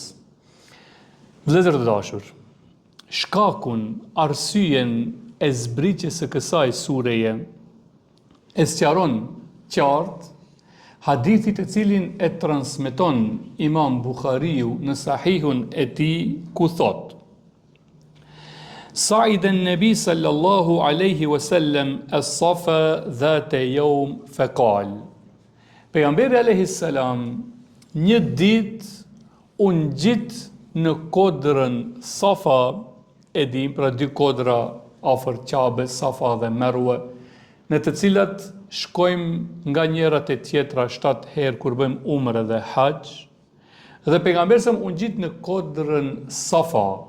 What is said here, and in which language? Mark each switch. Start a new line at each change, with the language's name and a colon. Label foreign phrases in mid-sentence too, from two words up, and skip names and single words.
Albanian: Vëllezër të dashur, shkakun, arsyen e zbritjes së kësaj sureje e sqaron qartë hadithit e cilin e transmeton Imam Bukhariu në sahihun e tij, ku thot:
Arabic: صعد النبي صلى الله عليه وسلم الصفا ذات يوم فقال.
Albanian: Pejgamberi
Arabic: عليه السلام
Albanian: një ditë u ngjit në kodrën Safa, e dim, pra dy kodra afër Qabes, Safa dhe Marwa, në të cilat shkojmë nga njërat e tjetra 7 herë kur bëjmë umre dhe hax, dhe pejgamberi sa u ngjit në kodrën Safa.